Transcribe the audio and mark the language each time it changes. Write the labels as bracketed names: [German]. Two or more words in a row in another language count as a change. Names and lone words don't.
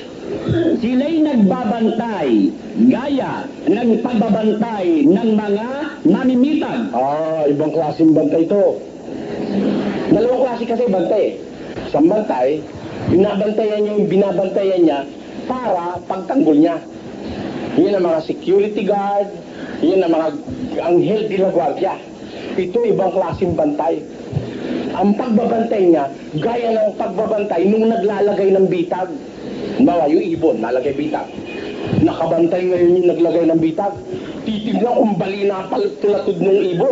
[Filipino] Sila'y nagbabantay gaya ng pagbabantay ng mga mamimitag. Ibang klaseng bantay ito. Dalawang klase kasi bantay. Sa bantay, binabantayan niya para pagtanggol niya. Yan ang mga [English] security guard, [Filipino] yan ang mga anghel de la guardia. Ito ibang klaseng bantay. Ang pagbabantay niya, gaya ng pagbabantay nung naglalagay ng bitag. Bawa, yung ibon, nalagay bitag. Nakabantay ngayon yung naglagay ng bitag. Titignan kung bali na tulatod ng ibon.